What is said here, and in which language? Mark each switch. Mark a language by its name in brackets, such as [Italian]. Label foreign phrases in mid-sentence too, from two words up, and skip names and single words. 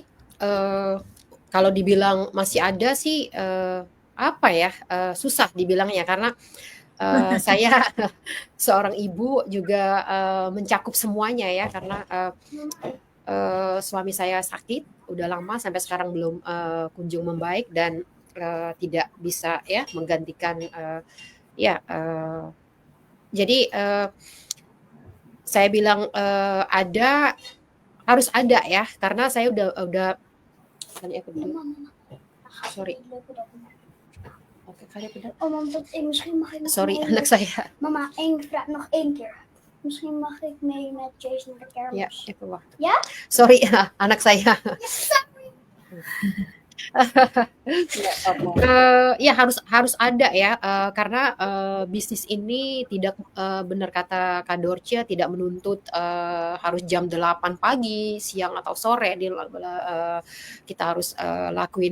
[Indonesian] Kalau dibilang masih ada sih, apa ya, susah dibilangnya karena saya seorang ibu juga mencakup semuanya ya, karena suami saya sakit udah lama sampai sekarang belum kunjung membaik dan tidak bisa ya menggantikan ya. Jadi saya bilang harus ada ya, karena saya udah sorry. [Dutch] Oké, ga je bedanken? Oh, want misschien mag ik nog Sorry, mee. [Indonesian] anak saya. [Dutch] Mama, één vraag nog één keer. Misschien mag ik mee met Jace naar de kermis. Ya, even wachten. Ya? [Indonesian] Sorry, anak saya. Ya harus ada ya, karena bisnis ini tidak benar kata Kak Dorce, tidak menuntut harus jam 8 pagi, siang atau sore kita harus lakuin.